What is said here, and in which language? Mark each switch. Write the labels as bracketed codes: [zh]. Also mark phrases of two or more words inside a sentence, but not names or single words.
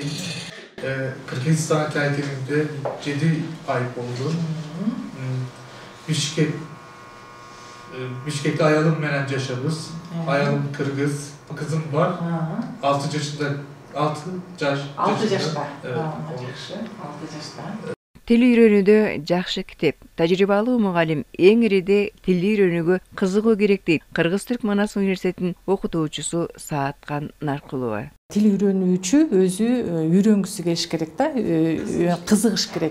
[tr] Kırgızistan tercihimde 7 ay oldu. Bişkek'te [ky] Аялым менен [tr] yaşarız. Ayalım Kırgız. Kızım var. 6 yaşında. 6 yaşta. Evet. 6 yaşta. [ky] Тил үйрөнүүдө жакшы китеп, тажрыйбалуу мугалим эң ириде тилди үйрөнүүгө кызыгуу керек дейт Кыргыз Түрк Манас университетинин окутуучусу Саатхан Наркулова. Тил үйрөнүүчү өзү үйрөнгүсү келиш керек да, кызыгыш керек.